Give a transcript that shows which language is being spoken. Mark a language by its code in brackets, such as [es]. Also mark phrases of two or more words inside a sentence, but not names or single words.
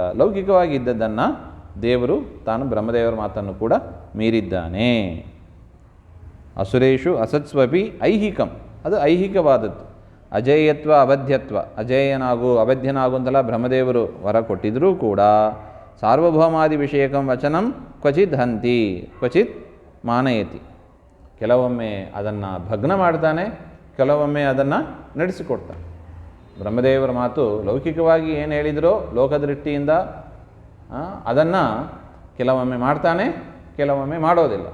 [kn] ಲೌಕಿಕವಾಗಿ ಇದ್ದದ್ದನ್ನು ದೇವರು ತಾನು ಬ್ರಹ್ಮದೇವರ ಮಾತನ್ನು ಕೂಡ ಮೀರಿದ್ದಾನೆ. [sa] ಅಸುರೇಶು ಅಸತ್ಸ್ವಪಿ ಐಹಿಕಂ, [kn] ಅದು ಐಹಿಕವಾದದ್ದು. ಅಜೇಯತ್ವ ಅಬದ್ಧತ್ವ, ಅಜೇಯನಾಗು ಅಬದ್ಧನಾಗು ಅಂತೆಲ್ಲ ಬ್ರಹ್ಮದೇವರು ವರ ಕೊಟ್ಟಿದ್ದರೂ ಕೂಡ [sa] ಸಾರ್ವಭೌಮಾದಿ ವಿಷಯಕಂ ವಚನಂ ಕ್ವಚಿತ್ ಹಂತಿ ಕ್ವಚಿತ್ ಮಾನಯತಿ. [kn] ಕೆಲವೊಮ್ಮೆ ಅದನ್ನು ಭಗ್ನ ಮಾಡ್ತಾನೆ, ಕೆಲವೊಮ್ಮೆ ಅದನ್ನು ನಡೆಸಿಕೊಡ್ತಾನೆ. ಬ್ರಹ್ಮದೇವರ ಮಾತು ಲೌಕಿಕವಾಗಿ ಏನು ಹೇಳಿದರೋ ಲೋಕದೃಷ್ಟಿಯಿಂದ ಅದನ್ನು ಕೆಲವೊಮ್ಮೆ ಮಾಡ್ತಾನೆ, ಕೆಲವೊಮ್ಮೆ ಮಾಡೋದಿಲ್ಲ.